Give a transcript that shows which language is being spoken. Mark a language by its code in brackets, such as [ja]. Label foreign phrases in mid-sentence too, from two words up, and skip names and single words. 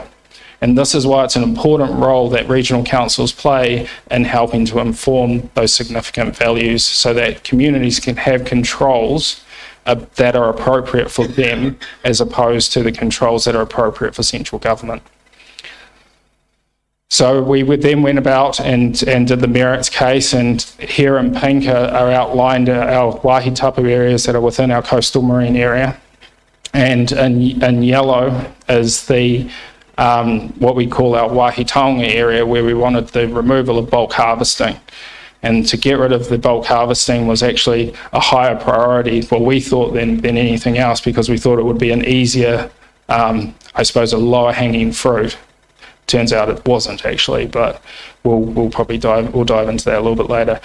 [en] And this is why it's an important role that regional councils play in helping to inform those significant values so that communities can have controls that are appropriate for them as opposed to the controls that are appropriate for central government. So we then went about and did the merits case, and here in pink are outlined our [mi] wāhi tapu [en] areas that are within our coastal marine area, and in yellow is the what we call our [mi] wāhi taonga [en] area, where we wanted the removal of bulk harvesting. And to get rid of the bulk harvesting was actually a higher priority, well, we thought, than anything else, because we thought it would be an easier, I suppose, a lower hanging fruit. Turns out it wasn't actually, but we'll probably dive into that a little bit later.